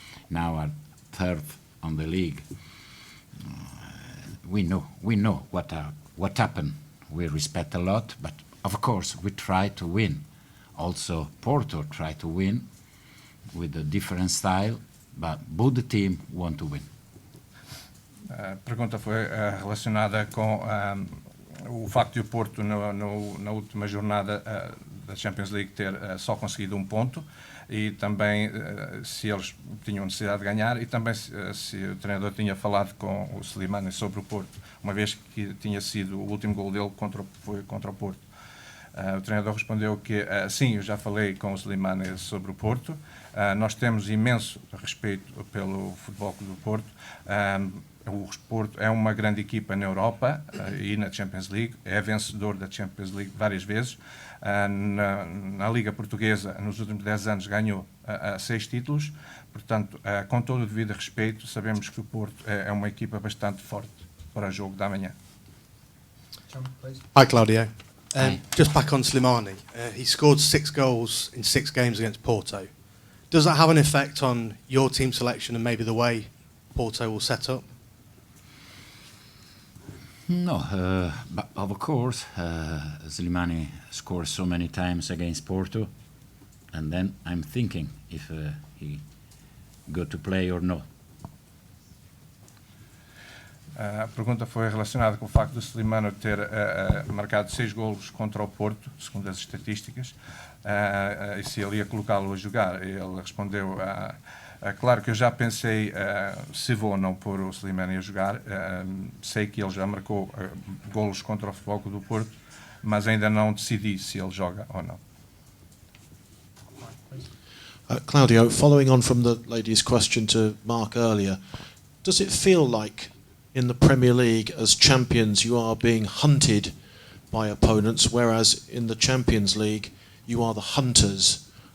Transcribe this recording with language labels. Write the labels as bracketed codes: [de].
[en] Now are third on the league. We know what happened. We respect a lot, but of course we try to win. Also, Porto try to win with a different style, but both the team want to win. [pt] A pergunta foi relacionada com o facto de o Porto, na última jornada da Champions League, ter só conseguido 1 ponto, e também se eles tinham necessidade de ganhar, e também se o treinador tinha falado com o Slimani sobre o Porto, uma vez que tinha sido o último gol dele foi contra o Porto. O treinador respondeu que sim, eu já falei com o Slimani sobre o Porto, nós temos imenso respeito pelo Futebol Clube do Porto. O Porto é uma grande equipa na Europa e na Champions League, é vencedor da Champions League várias vezes. Na Liga Portuguesa, nos últimos 10 anos, ganhou 6 títulos. Portanto, com todo o devido respeito, sabemos que o Porto é uma equipa bastante forte para o jogo da manhã. [en] John, please. Hi, Claudio. Hi. Just back on Slimani. He scored 6 goals in 6 games against Porto. Does that have an effect on your team selection and maybe the way Porto will set up? No, but of course, Slimani scores so many times against Porto, and then I'm thinking if he go to play or not. [pt] A pergunta foi relacionada com o facto de Slimani ter marcado 6 golos contra o Porto, segundo as estatísticas, e se ele ia colocá-lo a jogar. Ele respondeu, claro que eu já pensei se vou ou não pôr o Slimani a jogar. Sei que ele já marcou golos contra o Futebol Clube do Porto, mas ainda não decidi se ele joga ou não. [en] Claudio, following on from the lady's question to Mark earlier, does it feel like in the Premier League as champions you are being hunted by opponents, whereas in the Champions League you are the hunters?